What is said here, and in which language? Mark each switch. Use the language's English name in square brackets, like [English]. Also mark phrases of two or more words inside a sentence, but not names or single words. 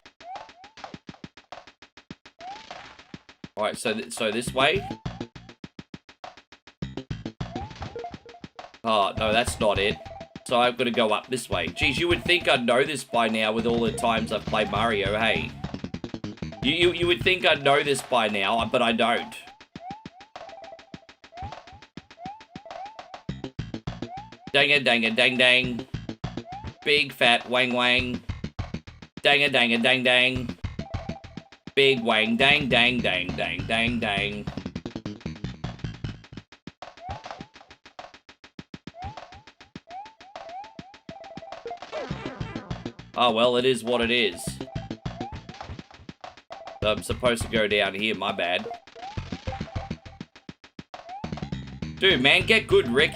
[English] Alright, so this way? Oh, no, that's not it. So I've got to go up this way. Geez, you would think I'd know this by now with all the times I've played Mario, hey? You would think I'd know this by now, but I don't. Dang-a, dang-a, dang-dang. Big fat wang-wang. Dang-a, dang-a, dang-dang. Big wang, dang, dang, dang, dang, dang, dang. Oh, well, it is what it is. I'm supposed to go down here, my bad. Dude, man, get good, Rick.